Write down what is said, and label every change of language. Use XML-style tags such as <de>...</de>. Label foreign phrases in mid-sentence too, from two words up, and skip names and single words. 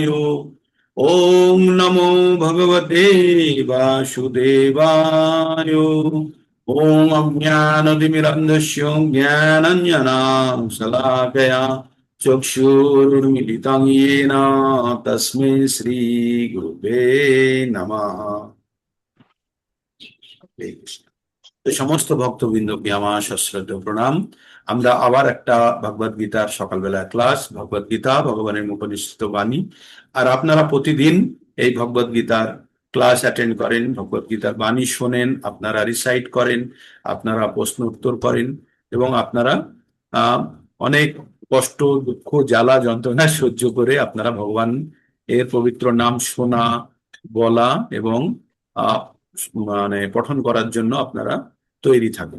<sa>ओम नमो भगवते वासुदेवाय। ओम अज्ञानतिमिरन्धस्य ज्ञानाञ्जनाशलाकया चक्षुरुन्मिलितं येन तस्मै श्रीगुरुवे नमः। হরে কৃষ্ণ।</sa> <bn>তো সমস্ত ভক্তবৃন্দকে আমার সশ্রদ্ধ প্রণাম। আমরা আবার একটা ভগবদ গীতার সকালবেলা ক্লাস, ভগবদ গীতা ভগবানের মুখনিসৃত বাণী। আর আপনারা প্রতিদিন এই ভগবদ গীতার ক্লাস অ্যাটেন্ড করেন, ভগবদ গীতার বাণী শোনেন, আপনারা রিসাইট করেন, আপনারা প্রশ্ন উত্তর করেন, এবং আপনারা আহ অনেক কষ্ট, দুঃখ, জ্বালা, যন্ত্রণা সহ্য করে আপনারা ভগবান এর পবিত্র নাম শোনা, বলা এবং আহ মানে পঠন করার জন্য আপনারা তৈরি থাকুন।</bn>